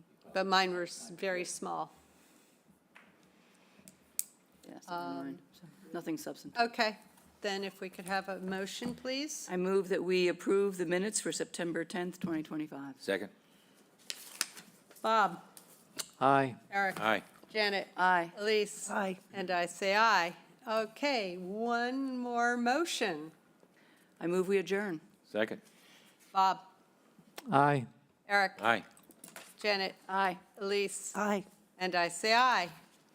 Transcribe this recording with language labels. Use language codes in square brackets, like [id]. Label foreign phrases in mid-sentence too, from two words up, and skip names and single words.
[en] but mine were very small. yes, nothing substantive. Okay, then if we could have a motion, please? I move that we approve the minutes for September 10th, 2025. Second. Bob? Aye. Eric? Aye. Janet? Aye. Elise? Aye. And I say aye. Okay, one more motion. I move we adjourn. Second. Bob? Aye. Eric? Aye. Janet? Aye. Elise? Aye. And I say aye.